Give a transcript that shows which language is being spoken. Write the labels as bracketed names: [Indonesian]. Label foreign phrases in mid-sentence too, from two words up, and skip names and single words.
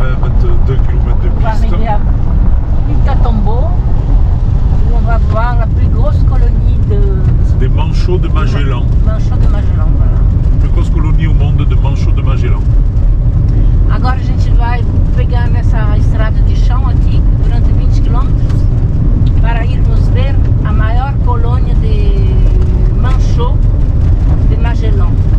[French] Ouais, 22 km de On va piste. arriver à Itatombo, où on va voir la plus grosse colonie de C'est des manchots de Magellan. Manchot de Magellan. Voilà. A plus grosse colonie au mundo de manchots de Magellan. [Portuguese] Agora a gente vai pegar nessa estrada de chão aqui durante 20 km para irmos ver a maior colônia de manchot de Magellan.